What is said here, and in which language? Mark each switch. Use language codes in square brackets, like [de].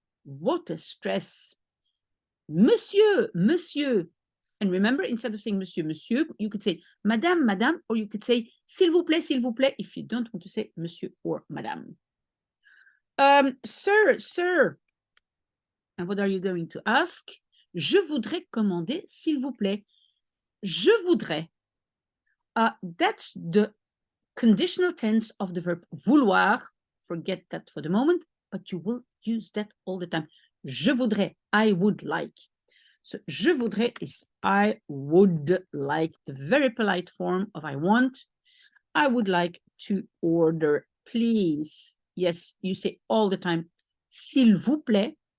[en] What a stress. Monsieur, monsieur. And remember, instead of saying monsieur, monsieur, you could say madame, madame, or you could say [fr] s'il vous plaît, [en] if you don't want to say monsieur or madame. Sir, sir. And what are you going to ask? [fr] Je voudrais commander, s'il vous plaît. Je voudrais. [en] That's the conditional tense of the verb vouloir. Forget that for the moment, but you will use that all the time. Je voudrais, I would like. So, [fr] je voudrais [en] is I would like, the very polite form of I want. I would like to order, please. Yes, you say all the time, [fr] s'il vous plaît.